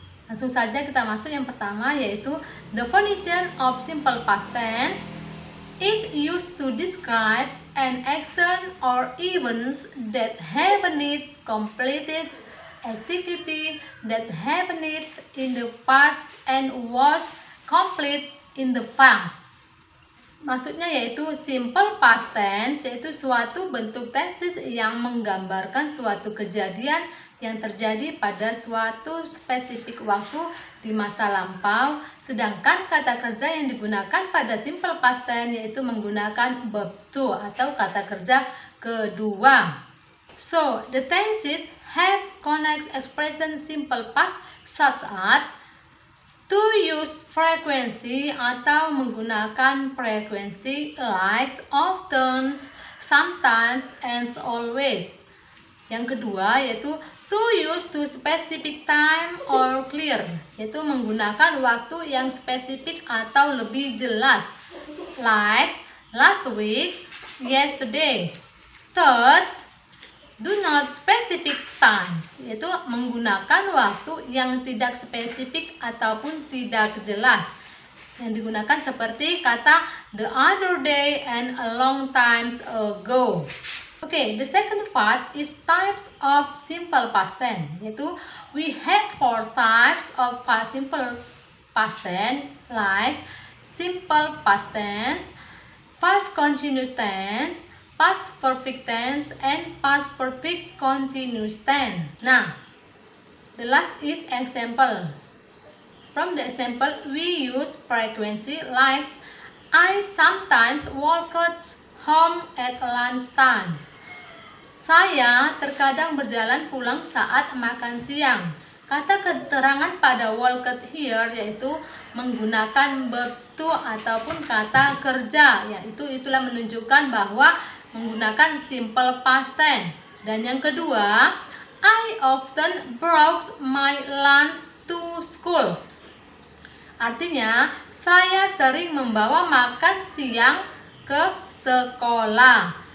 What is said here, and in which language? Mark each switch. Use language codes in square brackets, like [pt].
[id] Langsung saja kita masuk yang pertama, yaitu [en] definition of simple past tense is used to describe an action or events that happened, completed activity that happened in the past and was complete in the past. [id] Maksudnya yaitu simple past tense, yaitu suatu bentuk tenses yang menggambarkan suatu kejadian yang terjadi pada suatu spesifik waktu di masa lampau. Sedangkan kata kerja yang digunakan pada simple past tense yaitu menggunakan verb to atau kata kerja kedua. [en] So, the tenses have connect expression simple past such as to use frequency [id] atau menggunakan frekuensi [en] like, often, sometimes, and always. [id] Yang kedua yaitu [en] to use to specific time or clear, [id] yaitu menggunakan waktu yang spesifik atau lebih jelas, [en] like last week, yesterday. Third, do not specific times, [id] yaitu menggunakan waktu yang tidak spesifik ataupun tidak jelas, yang digunakan seperti kata [en] the other day and a long time ago. Okay, the second part is types of simple past tense, yaitu we have 4 types of simple past tense, like simple past tense, past continuous tense, past perfect tense, and past perfect continuous tense. Nah, the last is example. From the example, we use frequency like I sometimes walk home at lunchtime. [id] Saya terkadang berjalan pulang saat makan siang. Kata keterangan pada walk here yaitu menggunakan verb to ataupun kata kerja, yaitu itulah menunjukkan bahwa menggunakan simple past tense. Dan yang kedua, [en] I often brought my lunch to school. [id] Artinya, saya sering membawa makan siang ke sekolah.